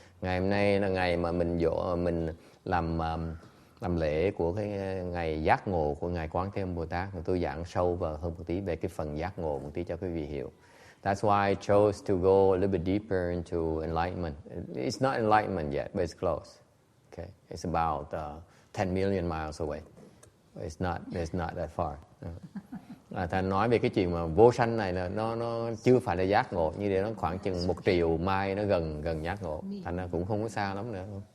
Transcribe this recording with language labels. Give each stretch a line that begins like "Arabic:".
Vietnamese: Ngày hôm nay là ngày mà mình làm lễ của cái ngày giác ngộ của ngài Quán Thế Âm Bồ Tát. Tôi giảng sâu vào hơn một tí về cái phần giác ngộ một tí cho quý vị hiểu.
English: That's why I chose to go a little bit deeper into enlightenment. It's not enlightenment yet, but it's close. Okay, it's about 10 million miles away. It's not that far.
Vietnamese: Ta nói về cái chuyện mà vô sanh này là nó chưa phải là giác ngộ, như vậy nó khoảng chừng 1 triệu mai nó gần giác ngộ, thành ra cũng không có xa lắm nữa.